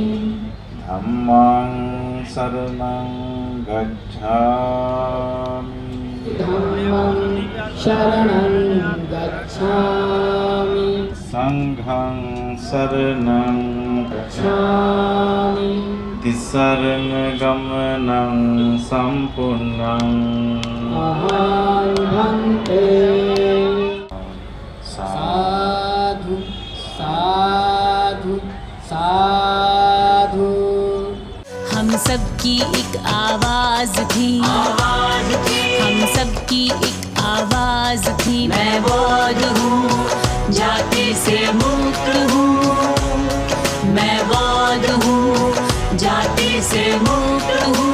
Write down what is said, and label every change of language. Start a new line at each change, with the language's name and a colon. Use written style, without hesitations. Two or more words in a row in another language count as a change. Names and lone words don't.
Pali: धम्मं शरणं गच्छामि धम्मं शरणं गच्छामि संघं शरणं गच्छामि तिसरण गमनं सम्पूर्णं अहं भन्ते। साधु साधु साधु।
Hindi: हम सबकी एक आवाज थी, हम सबकी एक आवाज थी। मैं बौद्ध हूँ, जाति से मुक्त हूँ। मैं बौद्ध हूँ, जाति से मुक्त हूँ।